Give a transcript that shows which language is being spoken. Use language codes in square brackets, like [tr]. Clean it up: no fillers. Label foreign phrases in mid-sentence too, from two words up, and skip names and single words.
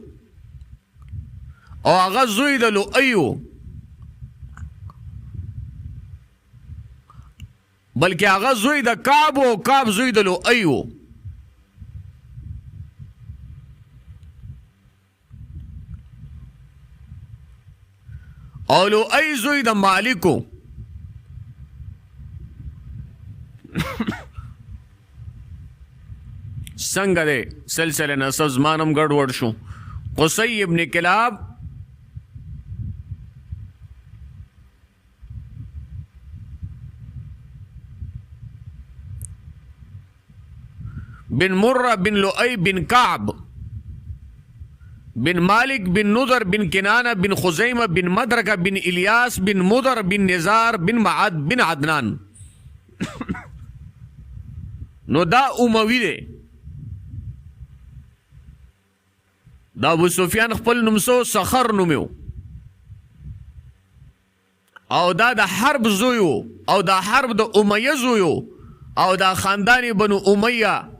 [ps] او هغه زوی د لؤی بلکې هغه زوی د کعب او کعب زوی د لؤی او لؤی زوی د مالکو. څنګه دی سلسله نسب زمانم ګډوډ شو. [ar] قصی ابن کلاب بن مرہ بن لؤی بن کعب بن مالک بن نضر بن کنانہ بن خزیمہ بن مدرکہ بن الیاس بن مضر بن نزار بن معد بن عدنان. [ps] نو دا اموی دی. دا ابو سفیان خپل نومسو سخر نومیو او دا د حرب زویو او دا حرب د امیه زویو او دا خاندانی بنو امیه